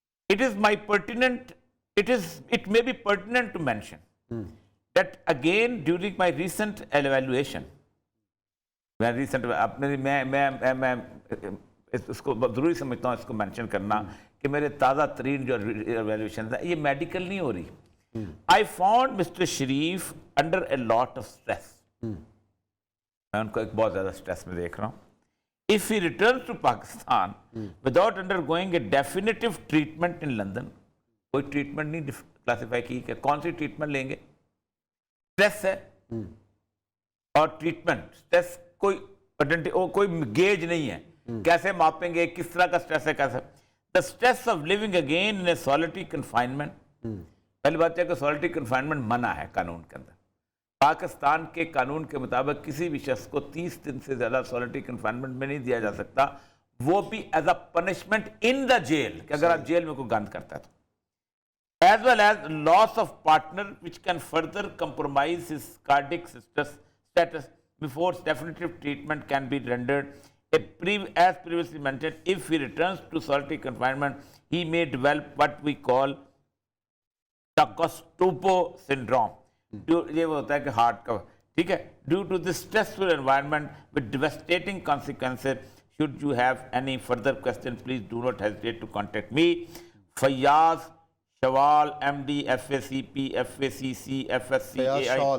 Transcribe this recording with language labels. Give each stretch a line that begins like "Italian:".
English: It is my pertinent, it may be pertinent to mention that again during my recent evaluation,
Urdu: میں اس کو ضروری سمجھتا ہوں اس کو مینشن کرنا کہ میرے تازہ ترین جو ایویلویشن ہے یہ میڈیکل نہیں ہو رہی.
English: I found Mr. Sharif under a lot of stress.
Urdu: میں ان کو ایک بہت زیادہ سٹریس میں دیکھ رہا ہوں.
English: If he returns to Pakistan without undergoing a definitive treatment in London,
Urdu: کوئی ٹریٹمنٹ نہیں کلاسیفائی کی کہ کون سی ٹریٹمنٹ لیں گے. سٹریس ہے اور ٹریٹمنٹ سٹریس کوئی گیج نہیں ہے. کیسے ماپیں گے کس طرح کا سٹریس ہے کیسے.
English: The stress of living again in a solitary confinement.
Urdu: پہلی بات ہے کہ solitary confinement منع ہے قانون کے اندر. پاکستان کے قانون کے مطابق کسی بھی شخص کو 30 دن سے زیادہ solitary confinement میں نہیں دیا جا سکتا، وہ بھی
English: as a punishment in the jail,
Urdu: کہ اگر آپ جیل میں کوئی گند کرتا ہے تو.
English: As well as loss of partner which can further compromise his cardiac status before definitive treatment can be rendered. As previously mentioned, if he returns to solitary confinement, he may develop what we call Takotsubo syndrome.
Urdu: یہ وہ ہوتا ہے کہ heart کا ٹھیک ہے.
English: Due to this stressful environment with devastating consequences, should you have any further questions, please do not hesitate to contact me. Fayyaz Shawal, MD, FACP, FACC, FSCAI.